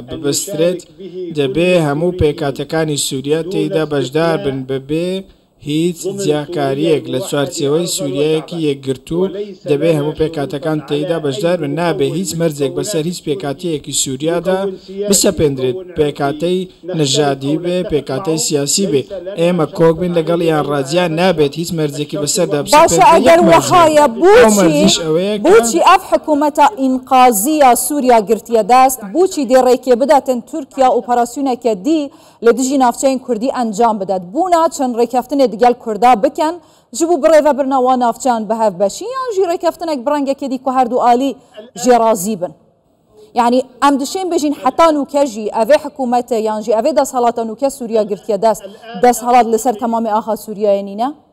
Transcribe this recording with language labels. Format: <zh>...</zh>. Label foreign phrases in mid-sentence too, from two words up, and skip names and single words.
<ckb>ببەسترێت دەبێ هەموو پێکاتەکانی سووریا تێیدا بەشدار بن بەبێ هیچ جیاکاریەک لە چوارچێوەی سووریایەکی یەکگرتوو دەبێ هەموو پێکاتەکان تێیدا بەشدار بن نابێ هیچ مەرجێک بەسەر هیچ پێکاتەیەکی سووریادا بسەپێندرێت پێکاتەی نەژادی بێ پێکاتەی سیاسی بێ ئێمە کۆک بین لەگەڵ یان ڕاجیان نابێت هیچ مەرجێکی بەسەردا</ckb> <ku>باشە ئەگەر وەخایە بۆچی ئەف حکوومەتە ئینقازیە سووریا گرتیە دەست بۆچی دێڕێکێ بداتن تورکیا ئۆپەراسیۆنێکە دی لە دژی ناوچەین کوردی ئەنجام بدات بوونا چەند ڕێکەفتنێ دگەل کووردا بکەن ji بû birêve birina navçeyan bi hev beşîn yan jî rêkeftinek bi rengekê dî ku her du alî jê razî bin yanî em dişên bêjîn heta nûke jî evê hikûmetê yan jî evê desthelata nûke Sûriya girtiye dest desthelat li ser temamê axa Sûriyayê nîne</ku>